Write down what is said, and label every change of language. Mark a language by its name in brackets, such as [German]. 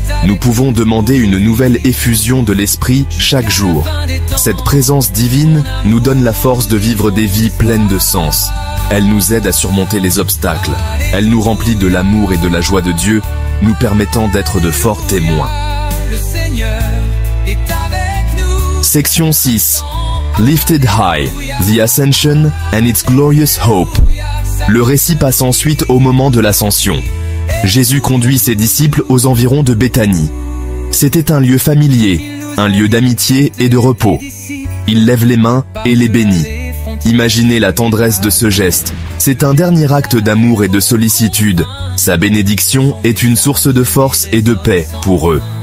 [French] Nous pouvons demander une nouvelle effusion de l'Esprit chaque jour. Cette présence divine nous donne la force de vivre des vies pleines de sens. Elle nous aide à surmonter les obstacles. Elle nous remplit de l'amour et de la joie de Dieu, nous permettant d'être de forts témoins. [English] Section 6. Lifted High, The Ascension and its Glorious Hope. [French] Le récit passe ensuite au moment de l'ascension. Jésus conduit ses disciples aux environs de Béthanie. C'était un lieu familier, un lieu d'amitié et de repos. Il lève les mains et les bénit. Imaginez la tendresse de ce geste. C'est un dernier acte d'amour et de sollicitude. Sa bénédiction est une source de force et de paix pour eux.